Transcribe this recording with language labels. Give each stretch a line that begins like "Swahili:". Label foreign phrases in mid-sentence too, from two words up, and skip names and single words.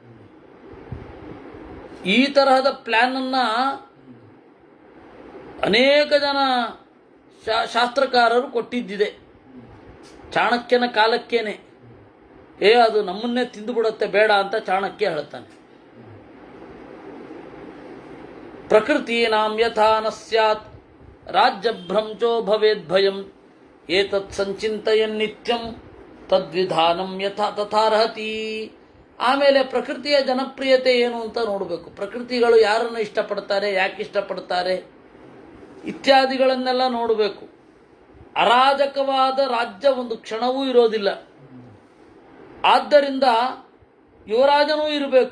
Kannada: ಈ ತರಹದ ಪ್ಲ್ಯಾನನ್ನು ಅನೇಕ ಜನ ಶಾಸ್ತ್ರಕಾರರು ಕೊಟ್ಟಿದ್ದಿದೆ. ಚಾಣಕ್ಯನ ಕಾಲಕ್ಕೇನೆ ಅದು ನಮ್ಮನ್ನೇ ತಿಂದುಬಿಡುತ್ತೆ ಬೇಡ ಅಂತ ಚಾಣಕ್ಯ ಹೇಳ್ತಾನೆ.
Sanskrit: ಪ್ರಕೃತೀನಾಂ ಯಥಾ ನ ಸ್ಯಾತ್ ರಾಜ್ಯಭ್ರಂಚೋ ಭವೇದ್ ಭಯಂ ಏತತ್ ಸಂಚಿಂತಯನ್ ನಿತ್ಯಂ ತದ್ವಿಧಾನಂ ಯಥಾ ತಥಾರ್ಹತಿ.
Kannada: ಆಮೇಲೆ ಪ್ರಕೃತಿಯ ಜನಪ್ರಿಯತೆ ಏನು ಅಂತ ನೋಡಬೇಕು. ಪ್ರಕೃತಿಗಳು ಯಾರನ್ನು ಇಷ್ಟಪಡ್ತಾರೆ, ಯಾಕೆ ಇಷ್ಟಪಡ್ತಾರೆ ಇತ್ಯಾದಿಗಳನ್ನೆಲ್ಲ ನೋಡಬೇಕು. ಅರಾಜಕವಾದ ರಾಜ್ಯ ಒಂದು ಕ್ಷಣವೂ ಇರೋದಿಲ್ಲ. ಆದ್ದರಿಂದ ಯುವರಾಜನೂ ಇರಬೇಕು.